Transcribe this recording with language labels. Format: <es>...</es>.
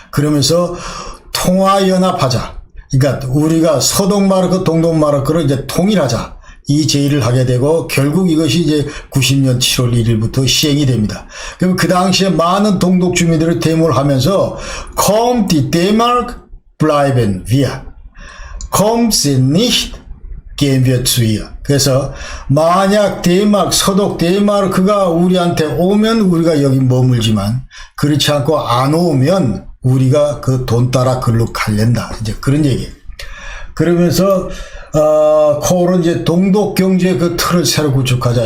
<ko>그러면서 통화연합하자. 그러니까 우리가 서독 마르크, 동독 마르크를 이제 통일하자. 이 제의를 하게 되고 결국 이것이 이제 90년 7월 1일부터 시행이 됩니다. 그럼 그 당시에 많은 동독 주민들을 데모를 하면서</ko> <de>Kommt die D-Mark bleiben wir. Kommt sie nicht, gehen wir zu ihr.</de> <ko>그래서 만약 서독 데마르크가 우리한테 오면 우리가 여기 머물지만 그렇지 않고 안 오면 우리가 그 돈 따라 글로 갈랜다. 이제 그런 얘기예요. 그러면서 코올은 이제 동독 경제 그 틀을 새로 구축하자.</ko>